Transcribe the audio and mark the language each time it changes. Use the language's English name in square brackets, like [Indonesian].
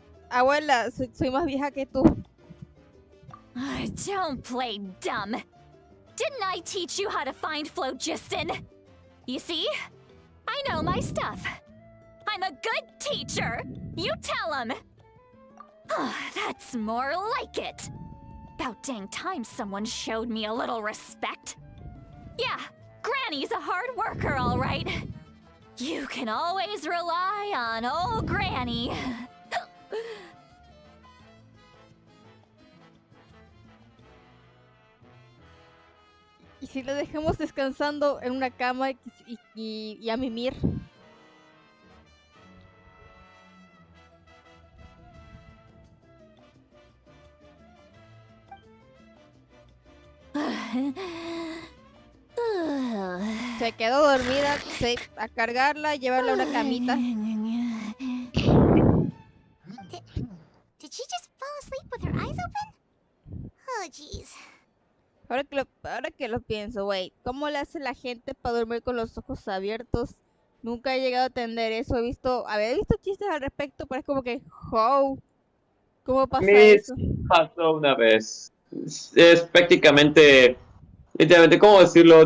[Spanish] Abuela, soy más vieja que tú. [English] Don't play dumb. Didn't I teach you how to find phlogiston? You see? I know my stuff. I'm a good teacher. You tell him. That's more like it. About dang time someone showed me a little respect. Yeah, Granny's a hard worker, all right. You can always rely on old Granny. [Spanish] ¿Y si le dejamos descansando en una cama y a mimir? Se quedó dormida, sí, a cargarla, llevarla a una camita. [English] Did she just fall asleep with her eyes open? Oh, jeez. [Spanish] Ahora que lo pienso, [English] wait, [Spanish] ¿cómo le hace la gente para dormir con los ojos abiertos? Nunca he llegado a entender eso. Había visto chistes al respecto, pero es como que, ¿cómo pasa eso? Pasó una vez. Es prácticamente, literalmente, ¿cómo decirlo?